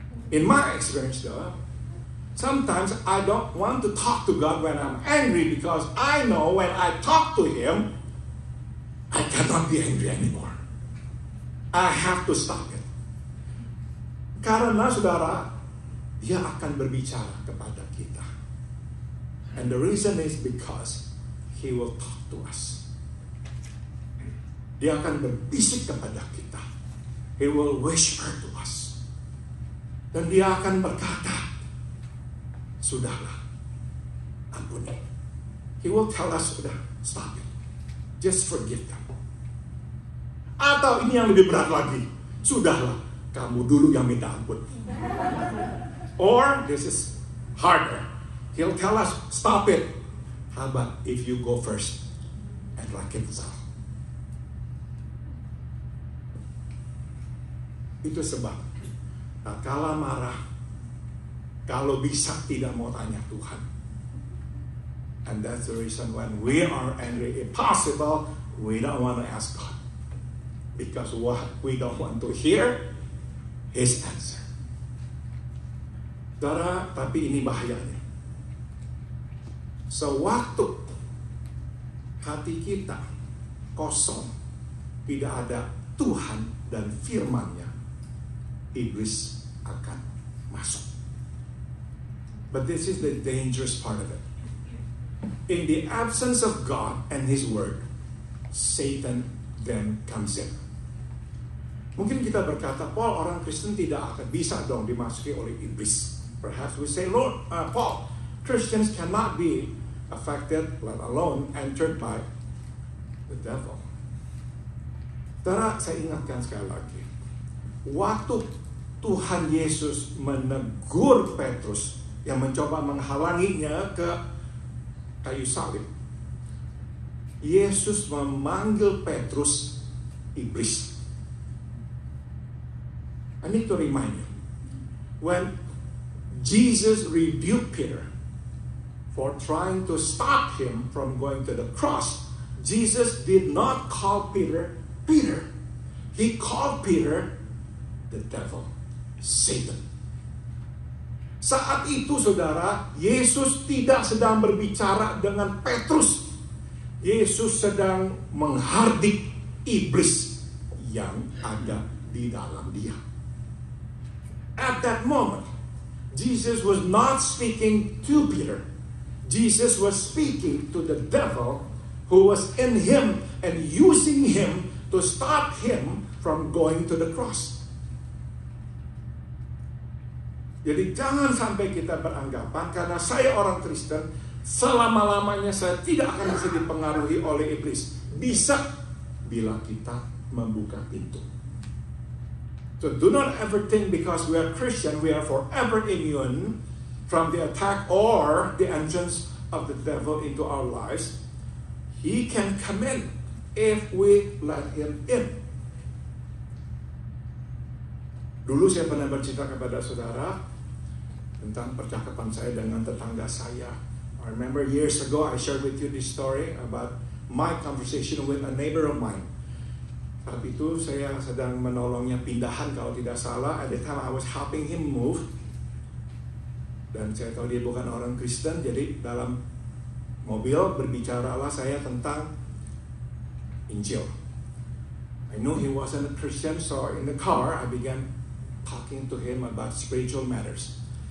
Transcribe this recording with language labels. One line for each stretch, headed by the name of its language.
English: In my experience though, sometimes I don't want to talk to God when I'm angry, because I know when I talk to Him, I cannot be angry anymore. I have to stop it.
Indonesian: Karena saudara, Dia akan berbicara kepada kita.
English: And the reason is because He will talk to us.
Indonesian: Dia akan berbisik kepada kita.
English: He will whisper to us.
Indonesian: Dan Dia akan berkata, sudahlah, ampuni.
English: He will tell us,
Indonesian: sudah,
English: stop it. Just forgive them.
Indonesian: Atau ini yang lebih berat lagi, sudahlah, kamu dulu yang minta ampun.
English: Or, this is harder. He'll tell us, stop it. How about if you go first and reconcile?
Indonesian: Itu sebab, kala marah, Kalau bisa tidak mau tanya Tuhan.
English: And that's the reason when we are angry, if possible, we don't want to ask God. Because what we don't want to hear His answer.
Indonesian: Saudara, tapi ini bahayanya. Sewaktu hati kita kosong, tidak ada Tuhan dan firman-Nya, iblis akan masuk.
English: But this is the dangerous part of it. In the absence of God and His Word, Satan then comes in.
Indonesian: Mungkin kita berkata, Paul, orang Kristen tidak akan bisa dong dimasuki oleh iblis.
English: Perhaps we say, Lord, Paul, Christians cannot be affected, let alone entered by the devil.
Indonesian: Saudara, saya ingatkan sekali lagi. Waktu Tuhan Yesus menegur Petrus yang mencoba menghalanginya ke kayu salib, Yesus memanggil Petrus iblis.
English: I need to remind you, when Jesus rebuked Peter for trying to stop him from going to the cross, Jesus did not call Peter, Peter. He called Peter the devil, Satan.
Indonesian: Saat itu, saudara, Yesus tidak sedang berbicara dengan Petrus. Yesus sedang menghardik iblis yang ada di dalam dia.
English: At that moment, Jesus was not speaking to Peter. Jesus was speaking to the devil who was in him and using him to stop him from going to the cross.
Indonesian: Jadi jangan sampai kita beranggapan karena saya orang Kristen, selama-lamanya saya tidak akan bisa dipengaruhi oleh iblis. Bisa bila kita membuka pintu.
English: So do not ever think because we are Christian, we are forever immune from the attack or the entrance of the devil into our lives. He can come in if we let him in.
Indonesian: Dulu saya pernah bercerita kepada saudara tentang percakapan saya dengan tetangga saya.
English: I remember years ago I shared with you this story about my conversation with a neighbor of mine.
Indonesian: Saat itu saya sedang menolongnya pindahan kalau tidak salah.
English: At the time I was helping him move.
Indonesian: Dan saya tahu dia bukan orang Kristen, jadi dalam mobil berbicaralah saya tentang Injil.
English: I knew he wasn't a Christian, so in the car I began talking to him about spiritual matters.